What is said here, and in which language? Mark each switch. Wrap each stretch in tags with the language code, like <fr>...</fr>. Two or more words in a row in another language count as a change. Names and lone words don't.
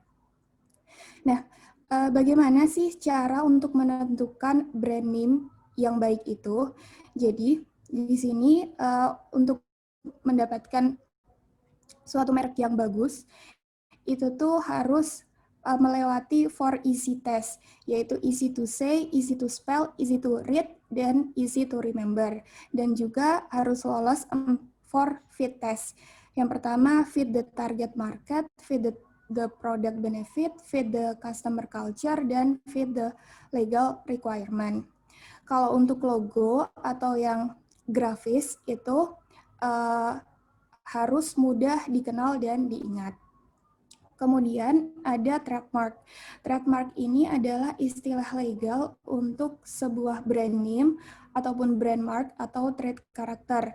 <id>Nah, bagaimana sih cara untuk menentukan</id> <en>brand name</en> <id>yang baik itu? Jadi, di sini untuk mendapatkan suatu merek yang bagus, itu tuh harus melewati 4</id> <en>easy test,</en> <id>yaitu</id> <en>easy to say, easy to spell, easy to read,</en> <id>dan</id> <en>easy to remember.</en> <id>Dan juga harus lolos 4</id> <en>fit test.</en> <id>Yang pertama,</id> <en>fit the target market, fit the the product benefit, fit the customer culture, dan fit the legal requirement.</en> <id>Kalau untuk logo atau yang grafis itu harus mudah dikenal dan diingat. Kemudian ada trademark. Trademark ini adalah istilah legal untuk sebuah</id> <en>brand name</en> <id>ataupun</id> <en>brand mark</en> <id>atau trade karakter.</id>